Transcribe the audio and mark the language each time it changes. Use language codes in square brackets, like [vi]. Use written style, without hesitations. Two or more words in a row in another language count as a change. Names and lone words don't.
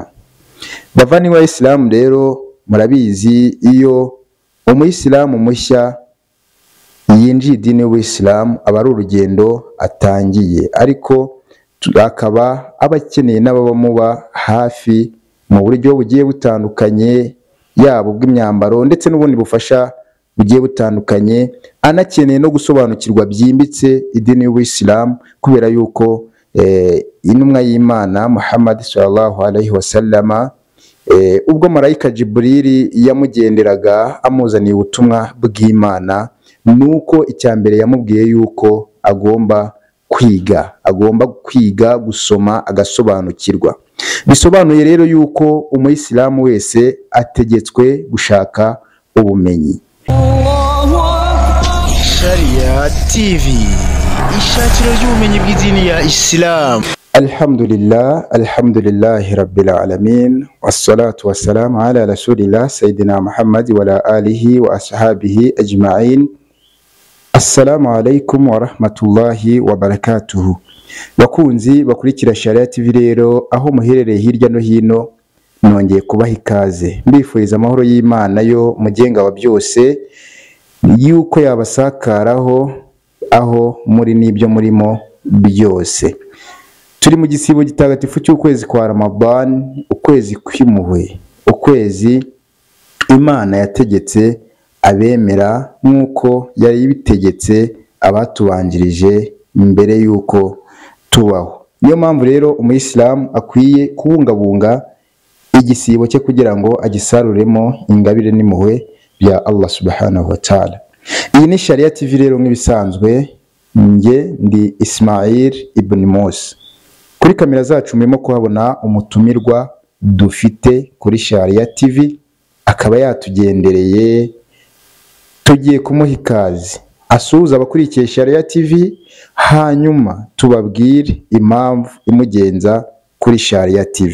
[rw] Bavandimwe b'Islam rero murabizi, iyo umuyisilamu mushya yinjiye idini y'Ubuislamu aba ari urugendo atangiye, ariko akaba abakeneye n'abamuba hafi mu buryo bugiye butandukanye, yaba ubw'imyambaro ndetse n'ubundi bufasha bugiye butandukanye. Anakeneye no gusobanukirwa byimbitse idini y'Ubuislamu kubera yuko intumwa y'Imana Muhammad [ar] صلى الله عليه وسلم, [rw] ubwo marayika Jibril yamugenderaga amuzaniye ubutumwa bw'Imana, nuko icyambere yamubwiye yuko agomba kwiga gusoma agasobanukirwa. Bisobanuye rero yuko umuyisilamu wese ategetswe gushaka ubumenyi. Sharia TV, ishakiro ry'ubumenyi bw'idini ya Islam. [ar] الحمد لله رب العالمين والصلاة والسلام على رسول الله سيدنا محمد وعلى آله وأصحابه أجمعين. السلام عليكم ورحمة الله وبركاته. [rw] Bakunzi bakurikira Sharia TV rero, aho muherereye hirya no hino, nongeye kubaha ikaze, mbifuriza amahoro y'Imana yo mugenga wa byose, yuko yabasakaraho aho muri n'ibyo murimo byose. Turi mu gisibo gitagatifu cy'ukwezi kwa Ramadan, ukwezi kw'impuhwe, ukwezi Imana yategetse abemera nk'uko yari bitegetse abatubanjirije mbere yuko tubaho. Niyo mpamvu rero umuyisilamu akwiye kubungabunga igisibo cye kugira ngo agisaruremo ingabire n'impuhwe bya [ar] الله سبحانه وتعالى. [rw] Iyi ni Sharia TV rero, nk'ibisanzwe nge ndi Ismail ibn Musa. Kuri kamera zacu murimo kuhabona umutumirwa dufite kuri Sharia TV, akaba yatugendereye. Tugiye kumuha ikaze asuhuza abakurikiye Sharia TV, hanyuma tubabwire impamvu imugenza kuri Sharia TV.